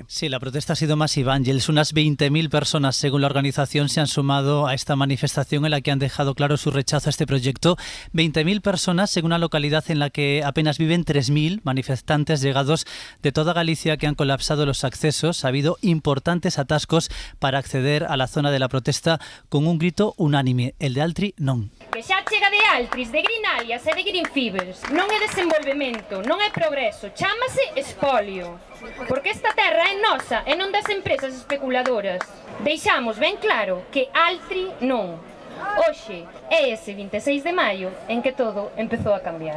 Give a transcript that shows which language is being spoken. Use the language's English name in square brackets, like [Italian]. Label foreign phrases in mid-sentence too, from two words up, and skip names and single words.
[Spanish] Sí, la protesta ha sido masiva, Ángels. Unas 20.000 personas, según la organización, se han sumado a esta manifestación en la que han dejado claro su rechazo a este proyecto. 20.000 personas, según una localidad en la que apenas viven 3.000 manifestantes llegados de toda Galicia, que han colapsado los accesos. Ha habido importantes atascos para acceder a la zona de la protesta con un grito unánime, el de Altri non. [Galician] Que xa chega de Altris, de Greenalias e de Greenfibers. Non é desenvolvemento, non é progreso, chámase espolio. Porque esta terra é nosa e non das empresas especuladoras. Deixamos ben claro que Altri non. Hoxe é ese 26 de maio en que todo empezou a cambiar.